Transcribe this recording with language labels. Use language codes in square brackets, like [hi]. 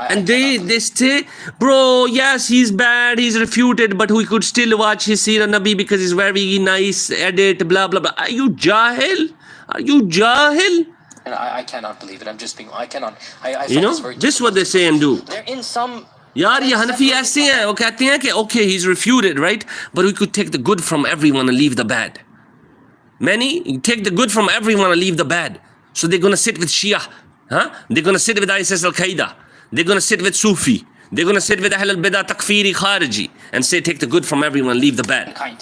[en] And they say, bro, yes, he's bad, he's refuted, but we could still watch his Seerah Nabi because he's very nice, edit, blah, blah, blah. Are you Jahil? Are you Jahil? And I cannot believe it. I'm just being, I cannot. I you know, this is what they say and do. They're in some... [hi] यार ये हनफी ऐसे हैं वो कहते हैं कि [en] okay, he's refuted, right? But we could take the good from everyone and leave the bad. Many take the good from everyone and leave the bad. So they're going to sit with Shia. Huh? They're going to sit with ISIS Al-Qaeda. They're going to sit with Sufi. They're going to sit with Ahl al-Bidah Takfiri Khariji and say take the good from everyone, leave the bad.